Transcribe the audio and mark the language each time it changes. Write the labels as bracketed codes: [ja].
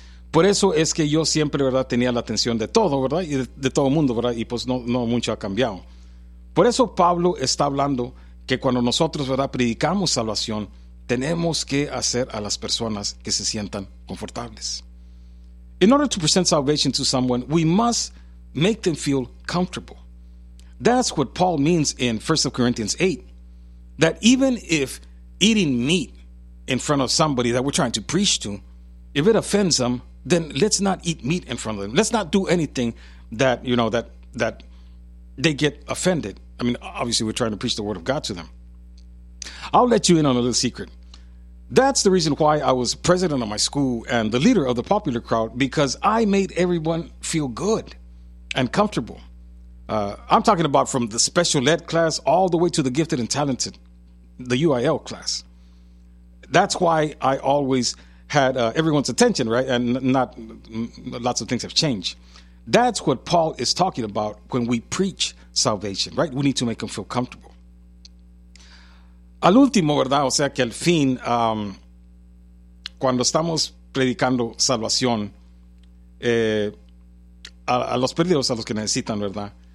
[es] Por eso es que yo siempre, ¿verdad?, tenía la atención de todo, ¿verdad?, y de todo mundo, ¿verdad?, y pues no mucho ha cambiado. Por eso Pablo está hablando que cuando nosotros, ¿verdad?, predicamos salvación, tenemos que hacer a las personas que se sientan confortables. [en] In order to present salvation to someone, we must make them feel comfortable. That's what Paul means in 1 Corinthians 8, that even if eating meat in front of somebody that we're trying to preach to, if it offends them, then let's not eat meat in front of them. Let's not do anything that, you know, that they get offended. I mean, obviously, we're trying to preach the word of God to them. I'll let you in on a little secret. That's the reason why I was president of my school and the leader of the popular crowd, because I made everyone feel good and comfortable. I'm talking about from the special ed class all the way to the gifted and talented the UIL class. That's why I always had everyone's attention, right? And not lots of things have changed. That's what Paul is talking about when we preach salvation, right? We need to make them feel comfortable. [es] Al último, ¿verdad? O sea, que al fin, cuando estamos predicando salvación a los perdidos, a los que necesitan, ¿verdad?